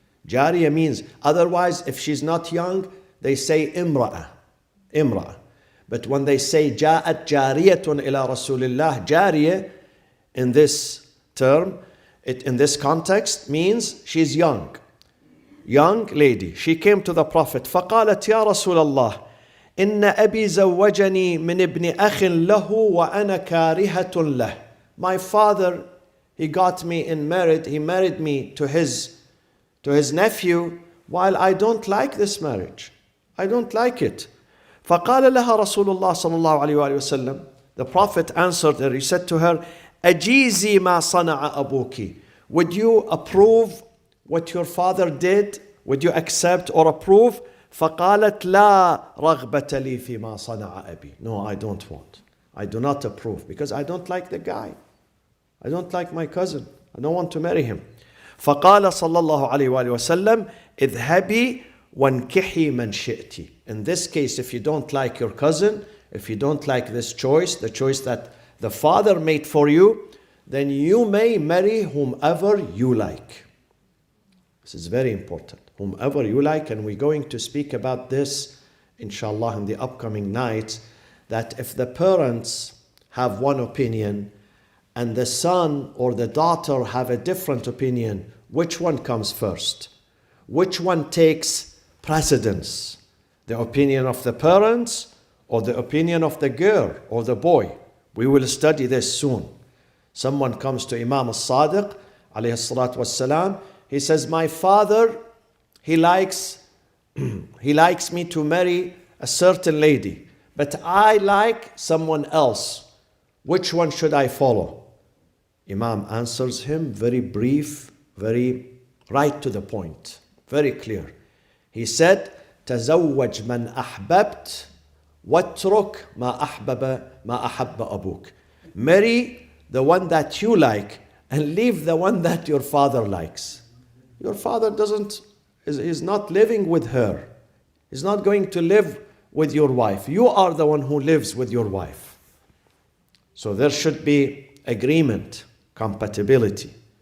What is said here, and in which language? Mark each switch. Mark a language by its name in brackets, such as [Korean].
[English] Jariyah means, otherwise if she's not young, they say imra'ah. Imra'ah. But when they say [Arabic] ja'at jariyatun ila Rasulillah, [English] jariyah in this term, in this context means she's young. Young lady. She came to the Prophet. [Arabic] فقالت يا رسول الله إن أبي زوجني من ابن أخ له وأنا كارهة له. [English] My father, he married me to his nephew while I don't like this marriage. I don't like it. [Arabic] فقال لها رسول الله صلى الله عليه وآله وسلم. [English] The Prophet answered her. He said to her, [Arabic] أجيزي ما صنع أبوك. [English] Would you approve what your father did? Would you accept or approve? [Arabic] فقالت لا رغبة لي فيما صنع أبي. [English] No, I don't want. I do not approve because I don't like the guy. I don't like my cousin. I don't want to marry him. [Arabic] فقال صلى الله عليه وآله وسلم اذهبي وانكحي من شئتِ. [English] In this case, if you don't like your cousin, if you don't like this choice, the choice that the father made for you, then you may marry whomever you like. This is very important. Whomever you like, and we're going to speak about this, inshallah, in the upcoming nights, that if the parents have one opinion and the son or the daughter have a different opinion, which one comes first? Which one takes precedence? The opinion of the parents or the opinion of the girl or the boy? We will study this soon. Someone comes to Imam al-Sadiq, alayhi salatu wassalam. He says, my father, he likes me to marry a certain lady, but I like someone else. Which one should I follow? Imam answers him very brief, very right to the point, very clear. He said, [Arabic] تزوج من أحببت واترك ما أحب أبوك. [English] Marry the one that you like and leave the one that your father likes. Your father is not living with her. He's not going to live with your wife. You are the one who lives with your wife. So there should be agreement, compatibility.